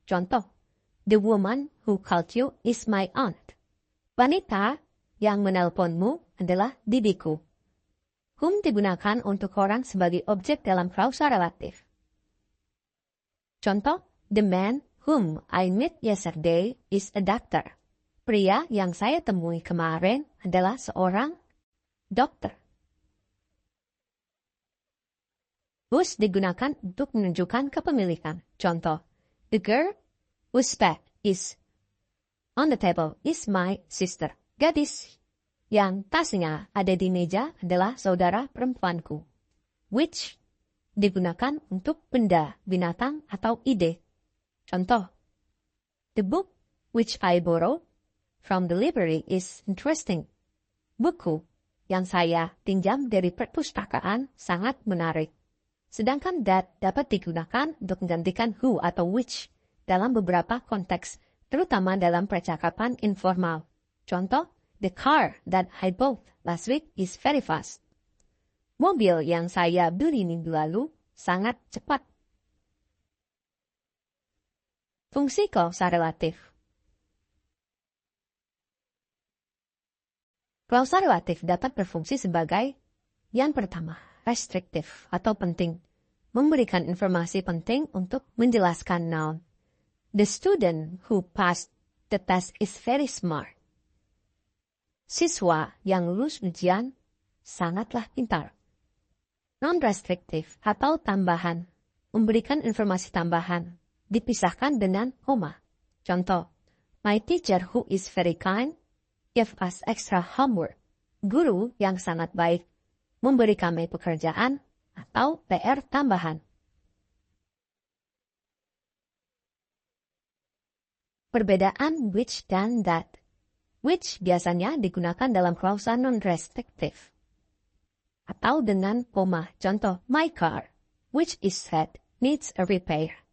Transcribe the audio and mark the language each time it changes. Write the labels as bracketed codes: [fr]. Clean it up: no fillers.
[id] Contoh, [en] the woman who called you is my aunt. [id] Wanita yang menelponmu adalah bibiku. Whom digunakan untuk orang sebagai objek dalam klausa relatif. Contoh, [en] the man whom I met yesterday is a doctor. [id] Pria yang saya temui kemarin adalah seorang dokter. Whose digunakan untuk menunjukkan kepemilikan. Contoh, [en] the girl whose bag is on the table is my sister. [id] Gadis yang tasnya ada di meja adalah saudara perempuanku. Which digunakan untuk benda, binatang, atau ide. Contoh, [en] the book which I borrowed from the library is interesting. [id] Buku yang saya pinjam dari perpustakaan sangat menarik. Sedangkan that dapat digunakan untuk menggantikan who atau which dalam beberapa konteks, terutama dalam percakapan informal. Contoh, [en] the car that I bought last week is very fast. [id] Mobil yang saya beli minggu lalu sangat cepat. Fungsi klausa relatif. Klausa relatif dapat berfungsi sebagai yang pertama, restriktif atau penting, memberikan informasi penting untuk menjelaskan noun. [en] The student who passed the test is very smart. [id] Siswa yang lulus ujian sangatlah pintar. Non-restriktif atau tambahan, memberikan informasi tambahan, dipisahkan dengan koma. Contoh, [en] my teacher who is very kind gave us extra homework. [id] Guru yang sangat baik memberi kami pekerjaan atau PR tambahan. Perbedaan which dan that. Which biasanya digunakan dalam klausa non-restrictive atau dengan koma. Contoh, [en] my car, which is red, needs a repair.